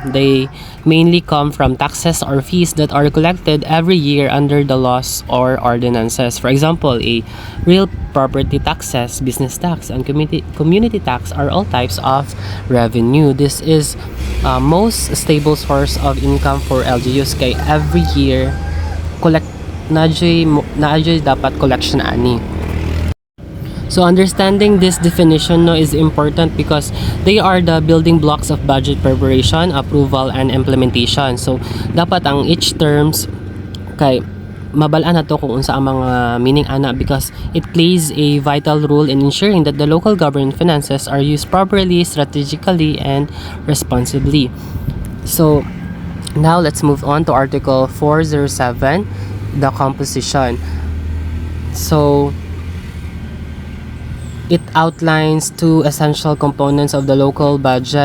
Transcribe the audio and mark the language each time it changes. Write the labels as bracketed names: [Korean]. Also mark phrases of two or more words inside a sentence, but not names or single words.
[English] They mainly come from taxes or fees that are collected every year under the laws or ordinances. For example, a real property taxes, business tax, and community tax are all types of revenue. This is most stable source of income for LGUs [Cebuano] kay every year naadjay dapat collection ani. [English] So understanding this definition, no, is important because they are the building blocks of budget preparation, approval, and implementation. So [Cebuano] dapat ang each terms kay mabalaan na to kung unsa ang mga meaning ana [English] because it plays a vital role in ensuring that the local government finances are used properly, strategically, and responsibly. So now let's move on to Article 407, the composition. So it outlines two essential components of the local budget.